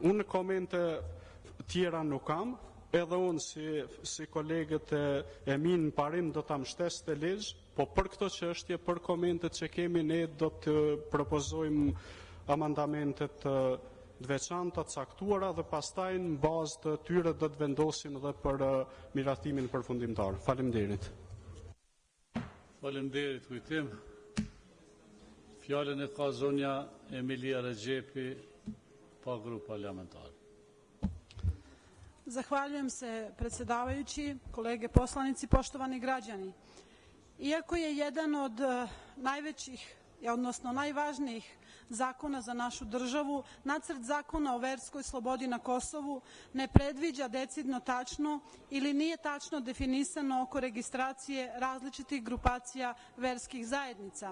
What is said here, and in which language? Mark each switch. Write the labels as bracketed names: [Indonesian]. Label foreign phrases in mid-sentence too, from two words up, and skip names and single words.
[Albanian] Unë komente tjera nuk kam. Edhe unë si kolegët e minë në parim do të mbështes të ligj, po për këto çështje, për komentet që kemi, ne do të propozojmë amandamentet të veçanta, të caktuara dhe pastaj në bazë të tyre do të vendosim edhe për miratimin përfundimtar. Faleminderit. Faleminderit kujtim. Fjalën e ka zonja Emilia Regjepi, pa grup parlamentar. [Serbian] Zahvaljujem se predsjedavajući, kolege poslanici, poštovani građani. Iako je jedan od najvećih, odnosno najvažnijih zakona za našu državu, nacrt zakona o verskoj slobodi na Kosovu ne predviđa decidno tačno ili nije tačno definisano oko registracije različitih grupacija verskih zajednica.